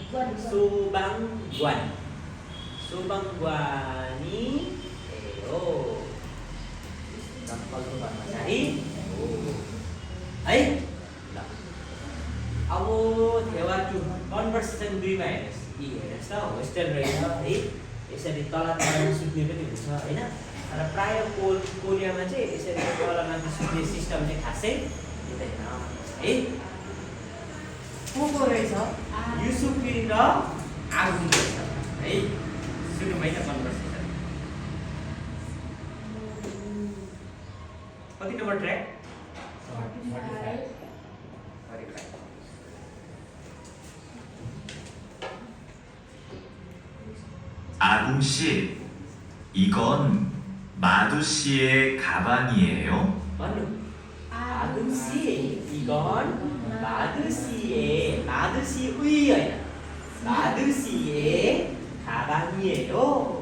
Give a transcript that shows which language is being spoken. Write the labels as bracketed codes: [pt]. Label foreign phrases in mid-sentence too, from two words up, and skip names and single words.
[ne] सोबाङग्वानी हो दमकलको कर्मचारी हो है ल अब थेवा टु कन्भर्सेसन 2 मा हेर्नुहोस् यी हेर्नुहोस् त होस्टेल रहेछ है यसरी तल तल सुत्ने पनि हुन्छ होइन र प्राय कोरियामा चाहिँ यसरी तलमाथि सुत्ने सिस्टम चाहिँ खासै हुँदैन है को रहेछ युसुफिन र आगुन रहेछ है सुरु भएन कन्भर्सेसन कति नम्बर ट्र्याक 45 [ko] 아궁 씨, 이건 마두 씨의 가방이에요? 맞노? 아궁 씨, 이건 마두 씨의 마두 씨의 가방이에요.